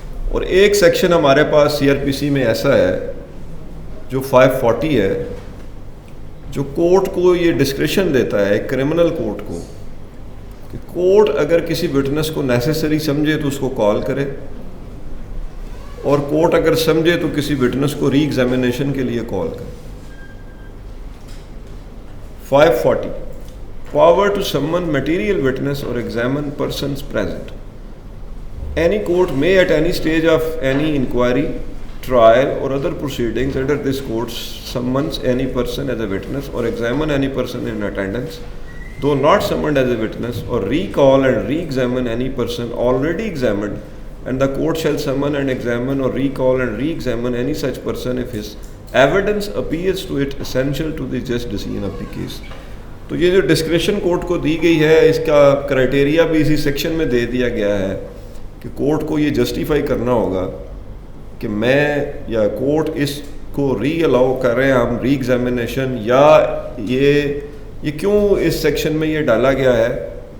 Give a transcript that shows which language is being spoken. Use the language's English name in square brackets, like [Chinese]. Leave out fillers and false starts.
[Urdu] اور ایک سیکشن ہمارے پاس CRPC میں ایسا ہے جو 540 ہے، جو کورٹ کو یہ ڈسکریشن دیتا ہے کرمنل کورٹ کو کہ کورٹ اگر کسی وٹنس کو نیسیسری سمجھے تو اس کو کال کرے، اور کورٹ اگر سمجھے تو کسی وٹنس کو ری ایگزامینیشن کے لیے کال کرے. [English] 540 power to summon material witness اور examine persons present. Any court may at any stage of any inquiry, trial or other proceedings under this court summons any person as a witness or examine any person in attendance, though not summoned as a witness, or recall and re-examine any person already examined, and the court shall summon and examine or recall and re-examine any such person if his evidence appears to it essential to the just decision of the case. [Urdu] تو یہ جو discretion court کو دی گئی ہے اس کا criteria بھی اسی section میں دے دیا گیا ہے کہ کورٹ کو یہ جسٹیفائی کرنا ہوگا کہ میں یا کورٹ اس کو ری الاؤ کر رہے ہیں ہم ری ایگزامینیشن، یا یہ کیوں اس سیکشن میں یہ ڈالا گیا ہے.